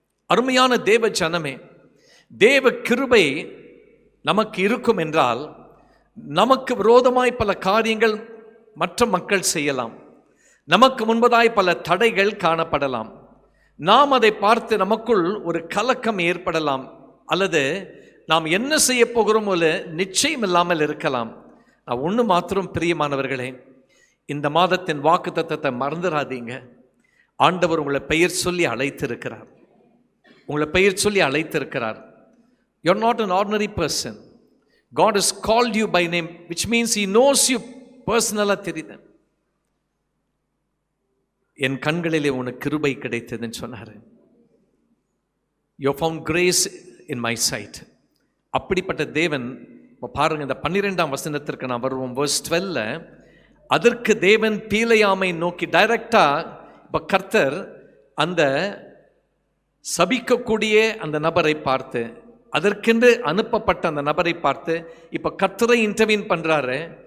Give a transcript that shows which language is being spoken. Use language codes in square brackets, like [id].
[ta] அருமையான தேவ ஜனமே, தேவ கிருபை நமக்கு இருக்கும் என்றால் நமக்கு விரோதமாய் பல காரியங்கள் மற்ற மக்கள் செய்யலாம், நமக்கு முன்பதாய் பல தடைகள் காணப்படலாம், நாம் அதை பார்த்து நமக்குள் ஒரு கலக்கம் ஏற்படலாம், அல்லது நாம் என்ன செய்ய போகிறோம் ஒரு நிச்சயம் இல்லாமல் இருக்கலாம். நான் ஒன்று மாத்திரம் பிரியமானவர்களே, இந்த மாதத்தின் வாக்குத்தத்தத்தை மறந்துடாதீங்க. ஆண்டவர் உங்களை பெயர் சொல்லி அழைத்திருக்கிறார், உங்களை பெயர் சொல்லி அழைத்திருக்கிறார். [en] You are not an ordinary person. God has called you by name, which means He knows you personally. [ta] தெரியுது, என் கண்களிலே உனக்கு கிருபை கிடைத்ததுன்னு சொன்னார். [en] You found grace in my sight. [ta] அப்படிப்பட்ட தேவன். இப்போ பாருங்க, இந்த 12ஆம் வசனத்திற்கு நான் வருவோம். [en] verse 12. [ta] அதற்கு தேவன் பீலேயாமை நோக்கி டைரக்டா, இப்போ கர்த்தர் அந்த சபிக்கக்கூடிய அந்த நபரை பார்த்து, அதற்கென்று அனுப்பப்பட்ட அந்த நபரை பார்த்து இப்போ கர்த்தரை இன்டர்வீன் பண்றாரு.